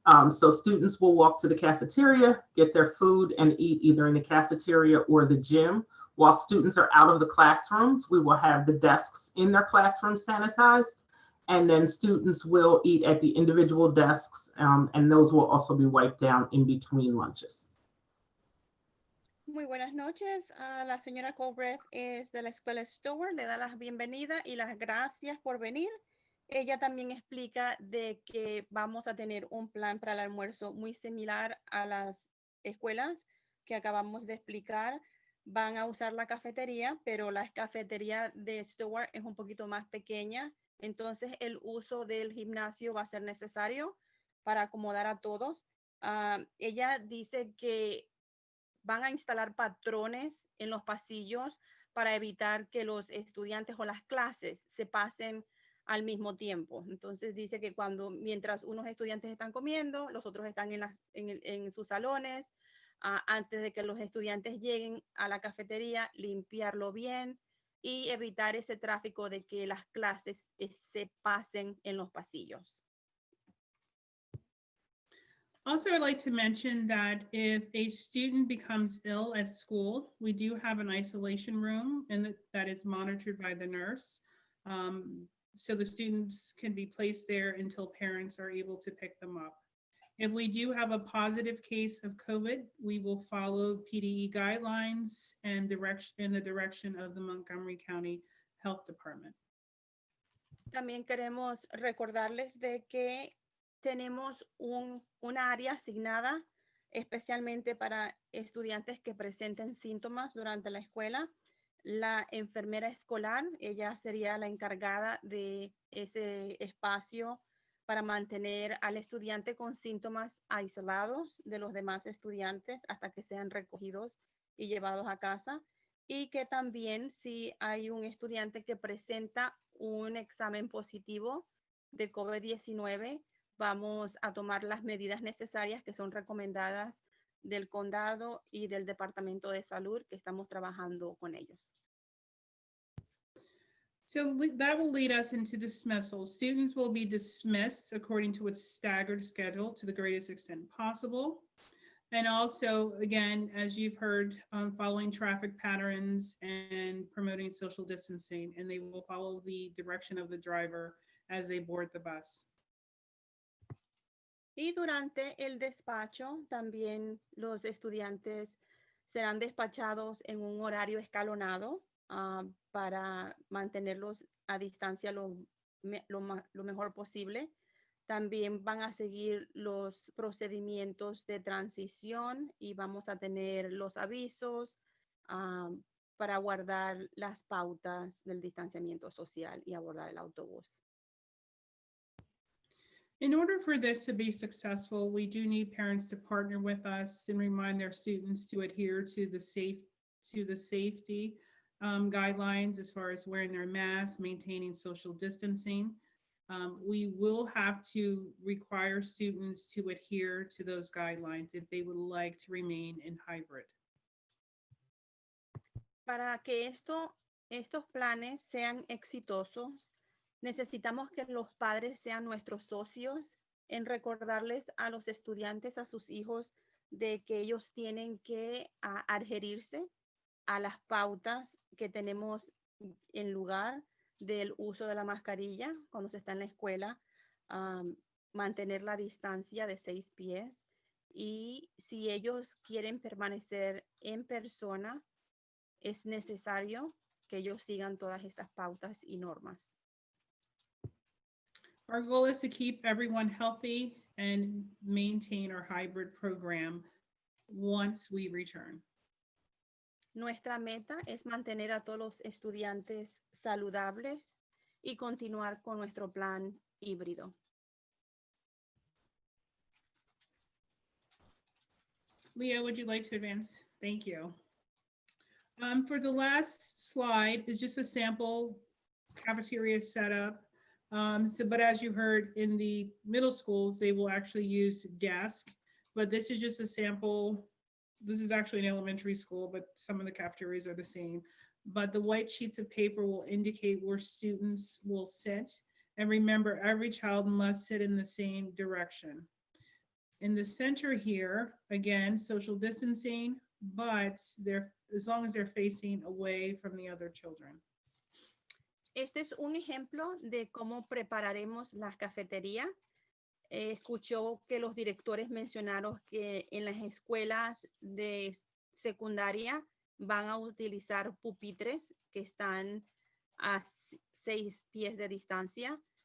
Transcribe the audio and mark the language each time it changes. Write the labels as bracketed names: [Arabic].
[English] So students will walk to the cafeteria, get their food, and eat either in the cafeteria or the gym. While students are out of the classrooms, we will have the desks in their classrooms sanitized, and then students will eat at the individual desks, and those will also be wiped down in between lunches. [Spanish] Muy buenas noches. La señora Colbreth es de la escuela Stewart, le da la bienvenida y las gracias por venir. Ella también explica de que vamos a tener un plan para el almuerzo muy similar a las escuelas que acabamos de explicar. Van a usar la cafetería, pero la cafetería de Stewart es un poquito más pequeña. Entonces el uso del gimnasio va a ser necesario para acomodar a todos. Ella dice que van a instalar patrones en los pasillos para evitar que los estudiantes o las clases se pasen al mismo tiempo. Entonces dice que mientras unos estudiantes están comiendo, los otros están en sus salones, antes de que los estudiantes lleguen a la cafetería, limpiarlo bien y evitar ese tráfico de que las clases se pasen en los pasillos. [English] Also, I'd like to mention that if a student becomes ill at school, we do have an isolation room and that is monitored by the nurse. So the students can be placed there until parents are able to pick them up. If we do have a positive case of COVID, we will follow PDE guidelines and in the direction of the Montgomery County Health Department. [Spanish] También queremos recordarles de que tenemos una área asignada especialmente para estudiantes que presenten síntomas durante la escuela. La enfermera escolar, ella sería la encargada de ese espacio para mantener al estudiante con síntomas aislados de los demás estudiantes hasta que sean recogidos y llevados a casa. Y que también si hay un estudiante que presenta un examen positivo de COVID-19, vamos a tomar las medidas necesarias que son recomendadas del condado y del Departamento de Salud que estamos trabajando con ellos. [English] So that will lead us into dismissal. Students will be dismissed according to its staggered schedule to the greatest extent possible. And also, again, as you've heard, following traffic patterns and promoting social distancing, and they will follow the direction of the driver as they board the bus. [Spanish] Y durante el despacho también los estudiantes serán despachados en un horario escalonado para mantenerlos a distancia lo mejor posible. También van a seguir los procedimientos de transición y vamos a tener los avisos para guardar las pautas del distanciamiento social y abordar el autobús. [English] In order for this to be successful, we do need parents to partner with us and remind their students to adhere to the safety guidelines as far as wearing their masks, maintaining social distancing. We will have to require students to adhere to those guidelines if they would like to remain in hybrid. [Spanish] Para que estos planes sean exitosos, necesitamos que los padres sean nuestros socios en recordarles a los estudiantes, a sus hijos, de que ellos tienen que adherirse a las pautas que tenemos en lugar del uso de la mascarilla cuando se está en la escuela, mantener la distancia de 6 pies y si ellos quieren permanecer en persona, es necesario que ellos sigan todas estas pautas y normas. [English] Our goal is to keep everyone healthy and maintain our hybrid program once we return. [Spanish] Nuestra meta es mantener a todos los estudiantes saludables y continuar con nuestro plan híbrido. [English] Leo, would you like to advance? Thank you. For the last slide is just a sample cafeteria setup. But as you heard in the middle schools, they will actually use desk, but this is just a sample. This is actually an elementary school, but some of the cafeterias are the same. But the white sheets of paper will indicate where students will sit. And remember, every child must sit in the same direction. In the center here, again, social distancing, but as long as they're facing away from the other children. [Spanish] Este es un ejemplo de cómo prepararemos la cafetería. Escuchó que los directores mencionaron que en las escuelas de secundaria van a utilizar pupitres que están a 6 pies de distancia.